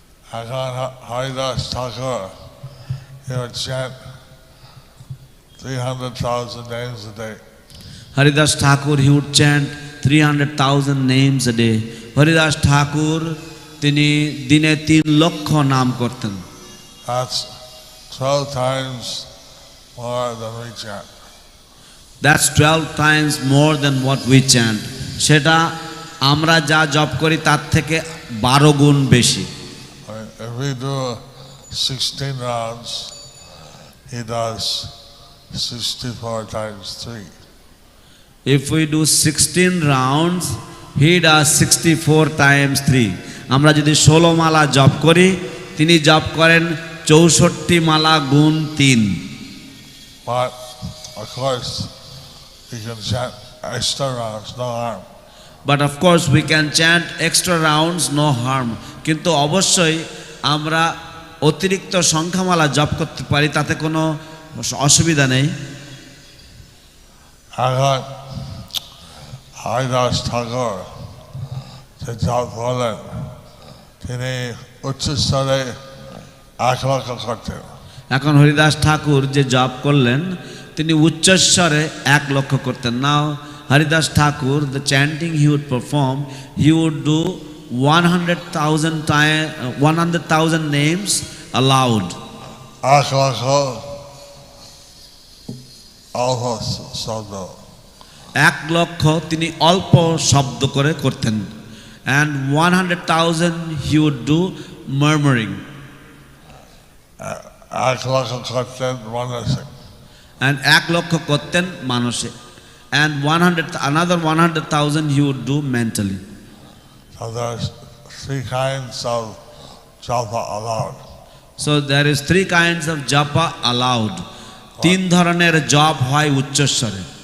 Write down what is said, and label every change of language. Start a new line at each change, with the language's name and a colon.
English: Haridas Thakur, he would chant 300,000 names a day. Haridas Thakur, he would chant 300,000 names a day.
Bangla: Haridas Thakur, তিনি দিনে 3 লক্ষ নাম করতেন।
English: That's 12 times more than we chant. That's 12 times more than what we chant.
Bangla: সেটা আমরা যা জপ করি তার থেকে 12 গুণ বেশি।
English: If we do 16 rounds, he does 64 times 3. If we do 16 rounds, he does 64 times 3.
Bangla: আমরা যদি 16 মালা জপ করি, তিনি জপ করেন 64 মালা গুণ 3।
English: But of course, you can chant extra rounds, no harm. But of course we can chant extra rounds, no harm.
Bangla: কিন্তু অবশ্যই আমরা অতিরিক্ত সংখ্যামালা জপ করতে পারি, তাতে কোনো অসুবিধা নেই। এখন হরিদাস ঠাকুর যে জপ বলেন, তিনি উচ্চস্তরে 1 লক্ষ করতেন। এখন হরিদাস ঠাকুর যে জপ করলেন, তিনি উচ্চস্বরে 1 লক্ষ করতেন।
English: Now Haridas Thakur, the chanting he would perform, he would do 100,000 names aloud.
Bangla: 1 লক্ষ অল্প শব্দ। 1 লক্ষ তিনি অল্প শব্দ করে করতেন।
English: And 100,000 he would do murmuring.
Bangla: 1 লক্ষ করতেন মানসিক।
English: And
Bangla: 1 লক্ষ করতেন মানসিক।
English: And another 100,000 he would do mentally. So there's 3 kinds of japa allowed. So there is 3 kinds of japa allowed.
Bangla: 3 ধরনের জপ হয় উচ্চস্বরে।